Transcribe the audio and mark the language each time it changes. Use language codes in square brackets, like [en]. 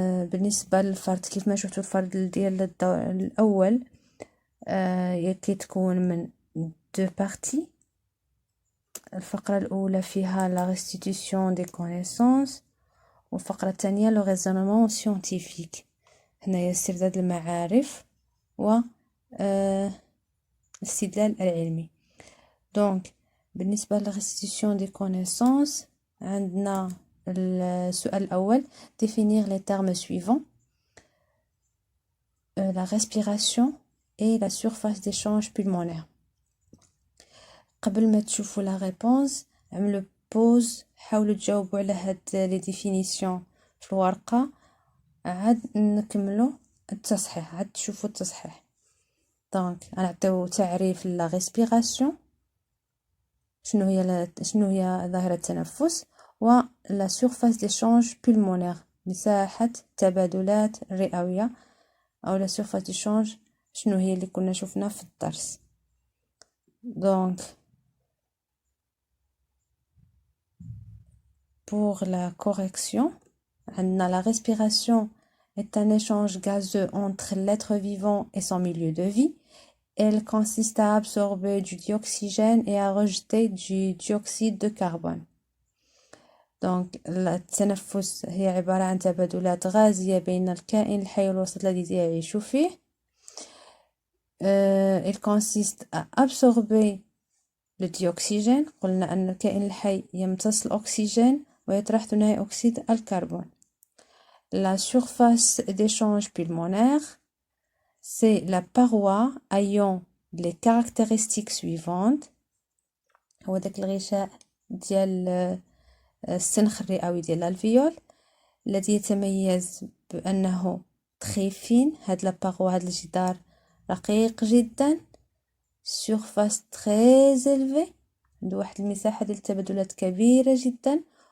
[ar] بالنسبة للفرد كيف ما شفتوا الفرد ديال الأول كيتكون من دو بارتي. الفقرة الأولى فيها لا [fr] restitution des connaissances [ar] والفقرة الثانية لو [fr] raisonnement scientifique. [ar] هنايا استرداد المعارف و الاستدلال العلمي. دونك بالنسبة ل [fr] restitution des connaissances [ar] عندنا السؤال الأول [fr] définir les termes suivants: la respiration et la surface d'échange pulmonaire. [ar] قبل ما تشوفوا لا ريبونس عملوا بوز، حاولوا تجاوبوا على هاد لي ديفينيسيون في الورقه، عاد نكملوا التصحيح، عاد تشوفوا التصحيح. دونك غنعطيو تعريف لا ريسبيراسيون، شنو هي ظاهره التنفس، و لا سورفاس ديشانج بولمونير، مساحه التبادلات الرئويه، او لا سورفاس ديشانج شنو هي اللي كنا شفنا في الدرس. [fr] دونك pour la correction, la respiration est un échange gazeux entre l'être vivant et son milieu de vie. Elle consiste à absorber du dioxygène et à rejeter du dioxyde de carbone. [ar] Donc, التنفس هي عبارة عن تبادلات غازية بين الكائن الحي والوسط الذي يعيش فيه. [fr] Elle consiste à absorber le dioxygène. [ar] قلنا أن الكائن الحي يمتص الأكسجين ويطرح ثاني أكسيد الكربون. [fr] La surface d'échange pulmonaire, c'est la paroi ayant les caractéristiques suivantes. [ar] هو داك الغشاء ديال السنخ الرئوي ديال الالفيول الذي يتميز بأنه [fr] très fine. [ar] هاد لا paroi، هاد الجدار رقيق جدا. [fr] surface très élevée، [ar] عنده واحد المساحة ديال التبادلات كبيرة جدا.